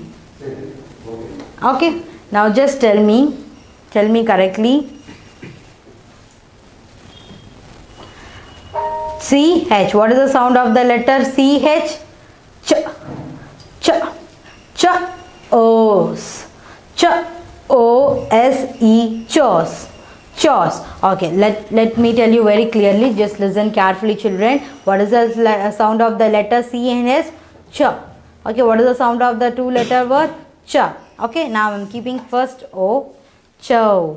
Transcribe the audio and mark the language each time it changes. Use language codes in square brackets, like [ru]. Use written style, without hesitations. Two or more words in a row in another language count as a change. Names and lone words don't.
[en] Okay, now just tell me correctly. CH, what is the sound of the letter CH? Ch, ch, ch, O's, ch. O-S-E, chos, chos. Okay, let me tell you very clearly. Just listen carefully, children. What is the sound of the letter C and S? Ch. Okay, what is the sound of the 2-letter word? Ch. Okay, now I'm keeping first O, cho.